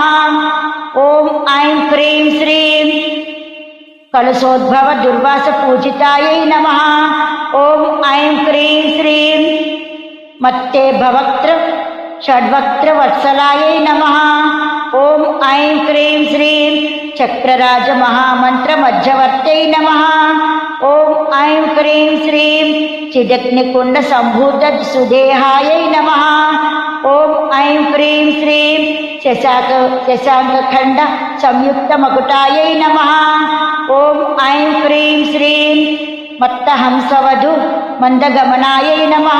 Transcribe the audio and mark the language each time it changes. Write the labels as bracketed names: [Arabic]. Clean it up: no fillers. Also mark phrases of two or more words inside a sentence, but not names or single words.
[Sanskrit] ओम ऐं प्रें श्रीं कलशोद्भव दुर्वास पूजितायै नमः। ओम ऐं प्रें श्रीं मत्ते भवक्त्र षड्वक्त्र वत्सलायै नमः। ओम ऐं प्रें श्रीं चक्रराज महामंत्र मध्यवर्त्यै नमः। ఓం ఐం క్రీం శ్రీం చిదగ్నికుండ సంభూత సుదేహాయై నమః. ఓం ఐం క్రీం శ్రీం శశాంకఖండ సంయుక్త మకుటాయై నమః. ఓం ఐం క్రీం శ్రీం మత్తహంసవధు మందగమనాయై నమః.